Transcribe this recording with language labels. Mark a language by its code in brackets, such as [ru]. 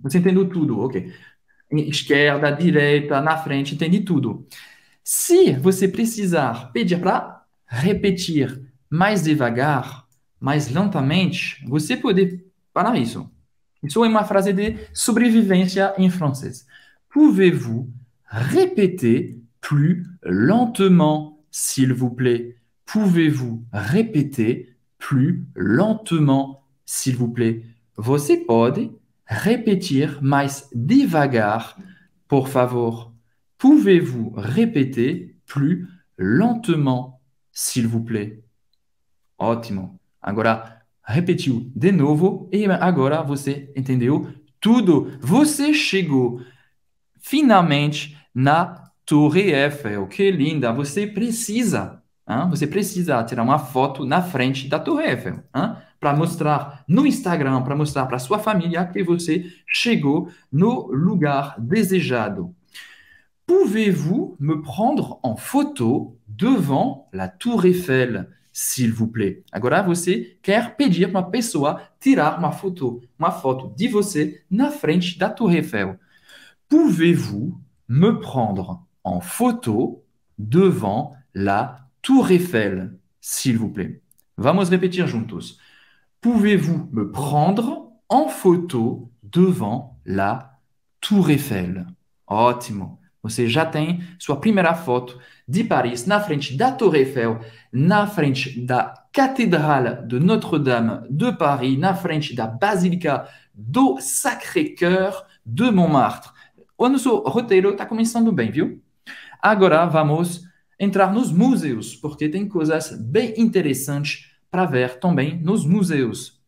[pt] Você entendeu tudo, ok. Esquerda, direita, na frente, entendi tudo. Se você precisar pedir para repetir mais devagar, mais lentamente, você pode parar isso. Isso é uma frase de sobrevivência em francês. [fr] Pouvez-vous répéter plus lentement, s'il vous plaît? Pouvez-vous répéter plus lentement, s'il vous plaît? [pt] Você pode repetir mais devagar, por favor? [fr] Pouvez-vous répéter plus lentement, s'il vous plaît? [pt] Ótimo. Agora, repetiu de novo e agora você entendeu tudo. Você chegou finalmente na Torre Eiffel. Que linda! Você precisa tirar uma foto na frente da Torre Eiffel, para mostrar no Instagram, para mostrar para sua família que você chegou no lugar desejado. [fr] Pouvez-vous me prendre en photo devant la Tour Eiffel, s'il vous plaît? [pt] Agora você quer pedir para uma pessoa tirar uma foto de você na frente da Tour Eiffel. [fr] Pouvez-vous me prendre en photo devant la Tour Eiffel, s'il vous plaît? [pt] Vamos repetir juntos. [fr] Pouvez-vous me prendre en photo devant la Tour Eiffel? [pt] Ótimo. Você já tem sua primeira foto de Paris na frente da Torre Eiffel, na frente da Cathédrale de Notre-Dame de Paris, na frente da Basílica do Sacré-Cœur de Montmartre. O nosso roteiro está começando bem, viu? Agora vamos entrar nos museus, porque tem coisas bem interessantes para ver também nos museus.